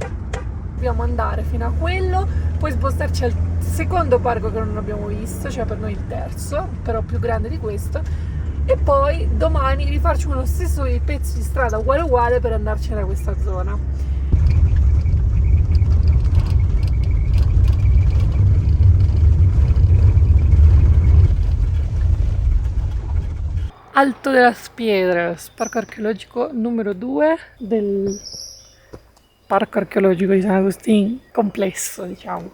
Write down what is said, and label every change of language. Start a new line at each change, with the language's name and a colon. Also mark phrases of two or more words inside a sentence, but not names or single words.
Italian: Dobbiamo andare fino a quello, poi spostarci al secondo parco che non abbiamo visto, cioè per noi il terzo, però più grande di questo, e poi domani rifarci uno stesso pezzo di strada uguale per andarci da questa zona. Alto de las Piedras, parco archeologico numero 2 del parco archeologico di San Agustín complesso, diciamo.